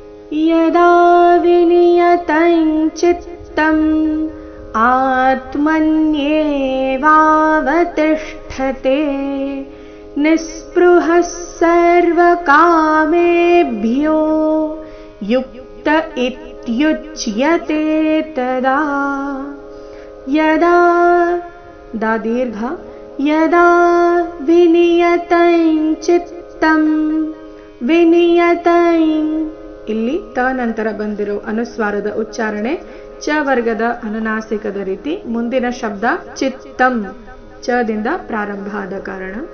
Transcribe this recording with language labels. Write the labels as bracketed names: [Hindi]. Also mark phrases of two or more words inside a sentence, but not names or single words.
[Sanskrit] यदा विनियतञ्चित्तम् आत्मन्येवावतिष्ठते निःस्पृहः सर्वकामेभ्यो युक्त इत्युच्यते तदा। यदा दीर्घ यदा ವಿನಿಯತೈಂಚಿತ್ತಂ ವಿನಿಯತೈ [Kannada] ಇಲ್ಲಿ ತ ನಂತರ ಬಂದಿರೋ ಅನುಸ್ವಾರದ ಉಚ್ಚಾರಣೆ ಚ ವರ್ಗದ ಅನುನಾಸಿಕದ ರೀತಿ. ಮುಂದಿನ ಶಬ್ದ ಚಿತ್ತಂ ಚದಿಂದ ಪ್ರಾರಂಭ ಆದ ಕಾರಣ.